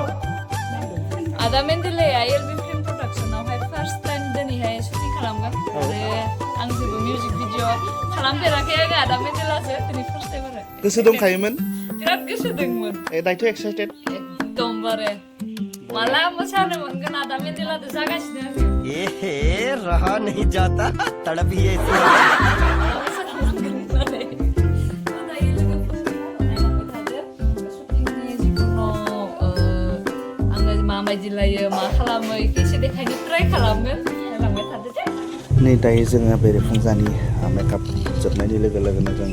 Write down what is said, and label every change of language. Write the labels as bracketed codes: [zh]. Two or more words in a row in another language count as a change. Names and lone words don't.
[brx] आदा मेन्डेलाया एलबि फिल्म प्रडाक्शनावहाय [en] first time [brx] दिनैहाय शुटिं खालामगोन आरो आं जेबो [en] music video [brx] खालामफेराखै आङो आदा मेन्डेलासो दिनै [en] first time [brx] आरो गोसो दंखायोमोन बिराद गोसो दंमोन दायथ' एक्साइटेड एकदमबारे माला मोसानो मोनगोन आदा मेन्डेलाजों जागासिनो आङो [hi] रहा नहीं जाता तड़प ही ऐसी [brx] माबायदि लायो मा खालामो एसे देखायनो ट्राइ खालामगोन नायलांबाय थादो दे नै दायो जोङो बेरेफुंजानि मेकआप जोबनायनि लोगो लोगोनो जों